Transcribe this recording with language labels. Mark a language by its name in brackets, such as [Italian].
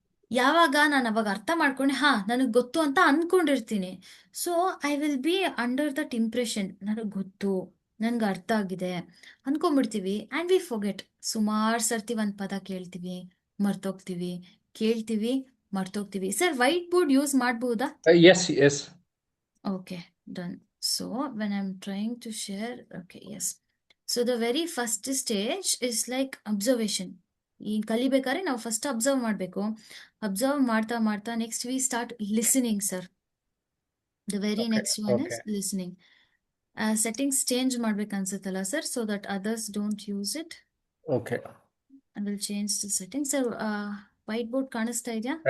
[Kannada] ಯಾವಾಗ ನಾನು ಅವಾಗ ಅರ್ಥ ಮಾಡ್ಕೊಂಡು ಹಾ ನನಗೆ ಗೊತ್ತು ಅಂತ ಅನ್ಕೊಂಡಿರ್ತೀನಿ, [English] so I will be under that impression, [Kannada] ನನಗೆ ಗೊತ್ತು, ನನ್ಗೆ ಅರ್ಥ ಆಗಿದೆ ಅನ್ಕೊಂಡ್ಬಿಡ್ತೀವಿ. [English] And we forget. [Kannada] ಸುಮಾರು ಸರ್ತಿ ಒಂದು ಪದ ಕೇಳ್ತೀವಿ, ಮರ್ತೋಗ್ತೀವಿ, ಕೇಳ್ತೀವಿ, ಮರ್ತೋಗ್ತೀವಿ. ಸರ್, ವೈಟ್ ಬೋರ್ಡ್ ಯೂಸ್ ಮಾಡ್ಬೋದಾ? [English] Yes yes. Okay, done. So when I'm trying to share, okay, yes. So the very first stage is like observation. [Kannada] ಈ ಕಲಿಬೇಕಾದ್ರೆ ನಾವು ಫಸ್ಟ್ ಅಬ್ಸರ್ವ್ ಮಾಡಬೇಕು. ಅಬ್ಸರ್ವ್ ಮಾಡ್ತಾ ಮಾಡ್ತಾ [English] Next we start listening sir. The very okay next one okay is listening. [Kannada] Settings change ಮಾಡ್ಬೇಕು ಅನ್ಸುತ್ತಲ್ಲ sir, [English] So that others don't use it. Okay. I will change the setting sir. [Kannada] White board ಕಾಣಿಸ್ತಾ ಇದೆಯಾ?